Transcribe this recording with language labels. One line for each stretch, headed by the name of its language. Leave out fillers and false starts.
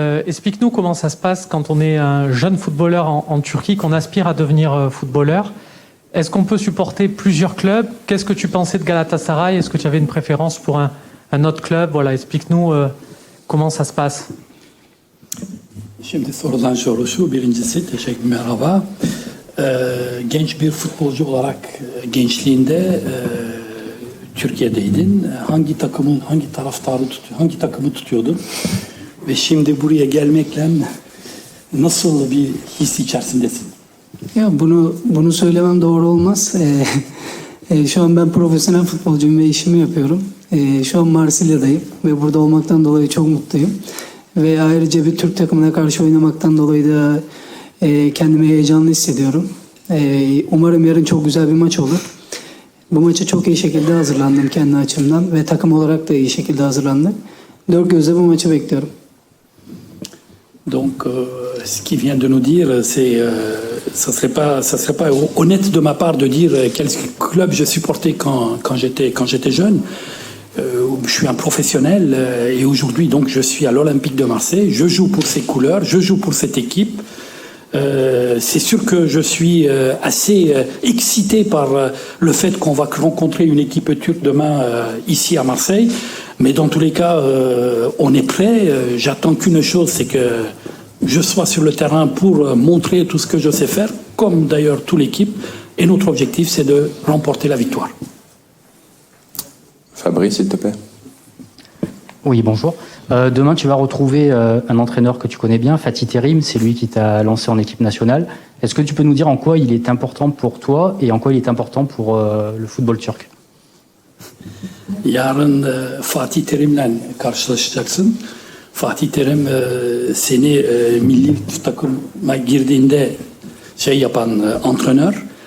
French: Explique-nous comment ça se passe quand on est un jeune footballeur en Turquie, qu'on aspire à devenir footballeur. Est-ce qu'on peut supporter plusieurs clubs? Qu'est-ce que tu pensais de Galatasaray? Est-ce que tu avais une préférence pour un autre club? Voilà, explique-nous comment ça se passe.
Turkish: Şimdi sorulan soru şu, birincisi teşekkür merhaba. Genç bir futbolcu olarak gençliğinde Türkiye'deydin. Hangi taraftarı hangi takımı tutuyordun? Ve şimdi buraya gelmekle nasıl bir his içerisindesin? Ya bunu söylemem doğru olmaz. Şu an ben profesyonel futbolcuyum ve işimi yapıyorum. Şu an Marsilya'dayım ve burada olmaktan dolayı çok mutluyum. Ve ayrıca bir Türk takımına karşı oynamaktan dolayı da kendimi heyecanlı hissediyorum. Umarım yarın çok güzel bir maç olur. Bu maça çok iyi şekilde hazırlandım kendi açımdan ve takım olarak da iyi şekilde hazırlandık. Dört gözle bu maçı bekliyorum.
French: Donc, ce qu'il vient de nous dire, ça serait pas honnête de ma part de dire quel club je supportais quand j'étais jeune. Je suis un professionnel et aujourd'hui, donc, je suis à l'Olympique de Marseille. Je joue pour ces couleurs, je joue pour cette équipe. C'est sûr que je suis assez excité par le fait qu'on va rencontrer une équipe turque demain ici à Marseille. Mais dans tous les cas, on est prêt. J'attends qu'une chose, c'est que je sois sur le terrain pour montrer tout ce que je sais faire, comme d'ailleurs toute l'équipe. Et notre objectif, c'est de remporter la victoire. Fabrice, s'il te plaît. Oui, bonjour. Demain, tu vas retrouver un entraîneur que tu connais bien, Fatih Terim. C'est lui qui t'a lancé en équipe nationale. Est-ce que tu peux nous dire en quoi il est important pour toi et en quoi il est important pour le football turc?
Turkish: Yarın Fatih Terim'le karşılaşacaksın. Fatih Terim seni milli takıma girdiğinde yapan antrenör.